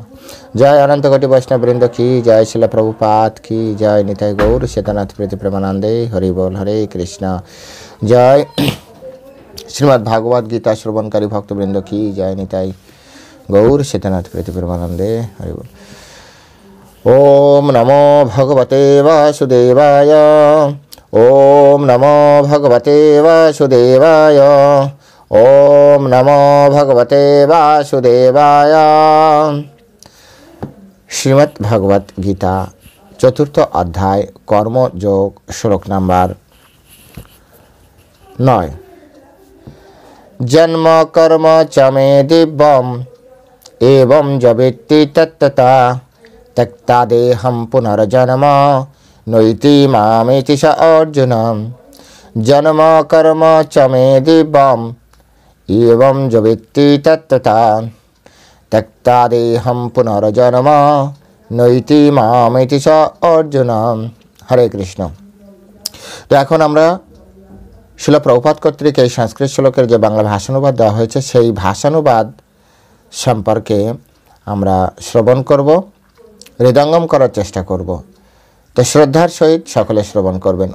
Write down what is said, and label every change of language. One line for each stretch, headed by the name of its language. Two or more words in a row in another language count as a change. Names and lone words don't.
Bangla: জয় অনন্ত কোটি বৈষ্ণববৃন্দ কি জয়, শিল প্রভুপাদ কি জয়, নিতাই গৌর শ্বেতনাথ প্রীতি প্রেমানন্দে হরি বল। হরে কৃষ্ণ। জয় শ্রীমদ্ ভাগবত গীতা শ্রবণকারী ভক্তবৃন্দ কি জয়, নিতাই গৌর শ্বেতনাথ প্রীতি প্রেমানন্দে হরি বল।
Sanskrit: ওম নমো ভগবতে বাসুদেবায়। ওম নমো ভগবতে বাসুদেবায়। ওম নমো ভগবতে বাসুদেবায়।
Bangla: শ্রীমদ্ ভগবত গীতা চতুর্থ অধ্যায় কর্মযোগ, শ্লোক নাম্বার 9।
Sanskrit: জন্ম কর্ম চ মে দিব্যম এবং জবেত্তি তত্ততা त्यक्ता देहं पुनर्जन्म नैति मामेति स अर्जुन। जन्म कर्म च मे दिव्यम् एवं जो वेत्ति तत्तथा त्यक्ता देहं पुनर्जन्म नैति मामेति स अर्जुन। हरे कृष्ण।
Bangla: তো এখন আমরা শিল প্রভুপাদ কর্তৃক এই সংস্কৃত শ্লোকের যে বাংলা ভাষানুবাদ দেওয়া হয়েছে সেই ভাষানুবাদ সম্পর্কে আমরা শ্রবণ করব, হৃদয়ঙ্গম করার চেষ্টা করব। তো শ্রদ্ধার সহিত সকলে শ্রবণ করবেন।